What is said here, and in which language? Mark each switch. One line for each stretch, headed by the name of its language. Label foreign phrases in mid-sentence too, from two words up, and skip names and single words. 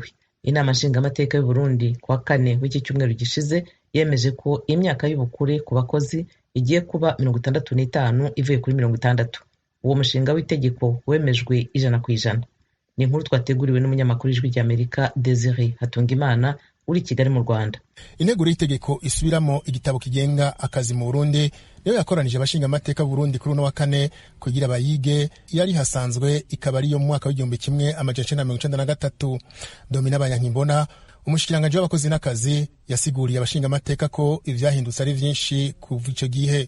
Kinyarwanda: Inama nshingamateka y'u Burundi kuwa 4 w'iki cyumweru gishize yemeje ko imyaka y'ubukure ku bakozi igiye kuba 65 ivuye kuri 60. Uwo mushinga w'itegeko wemejwe 100%. Ni inkuru twateguriwe n'umunyamakuru w'Ijwi ry'Amerika Desire Hatungimana uri Kigali mu Rwanda.
Rundi: Integuro y'itegeko isubiramo igitabo kigenga akazi mu Burundi niyo yakoranije abashinga amateka Burundi kuri wa 4 kugira bayige. Yari hasanzwe ikaba ari yo mu mwaka w'1993. Domina Banyankimbona umushikiranganje w'abakozi n'akazi yasiguriye abashinga amateka ko ivyahindutse ari vyinshi kuva ico gihe.